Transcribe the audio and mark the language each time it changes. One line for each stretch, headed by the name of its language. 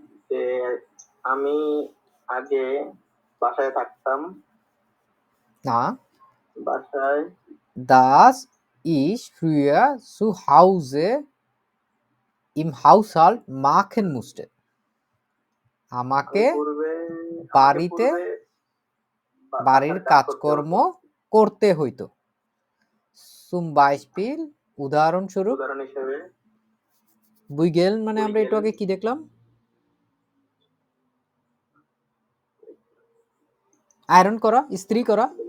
Bangla: যে আমি আগে বাসায় থাকতাম। না, বাসায়
German: das ich früher zu Hause im Haushalt machen musste.
Bangla: আমাকে বাড়িতে বাড়ির কাজকর্ম করতে হইতো।
German: Zum Beispiel
Bangla: উদাহরণস্বরূপ, উদাহরণ হিসেবে বুইগেল মানে আমরা একটু আগে কি দেখলাম, আয়রন করা, ইস্ত্রি করা।